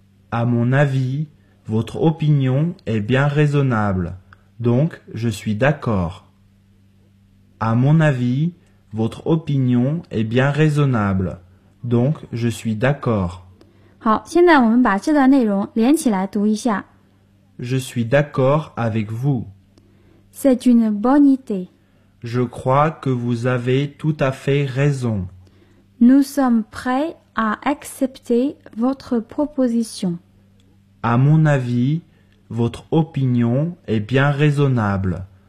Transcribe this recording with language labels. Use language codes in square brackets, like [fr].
[fr] À mon avis, votre opinion est bien raisonnable, donc je suis d'accord. À mon avis, votre opinion est bien raisonnable, donc je suis d'accord. [zh] 好，现在我们把这段内容连起来读一下。 [fr] Je suis d'accord avec vous. C'est une bonne idée. Je crois que vous avez tout à fait raison. Nous sommes prêts à accepter votre proposition. À mon avis, votre opinion est bien raisonnable.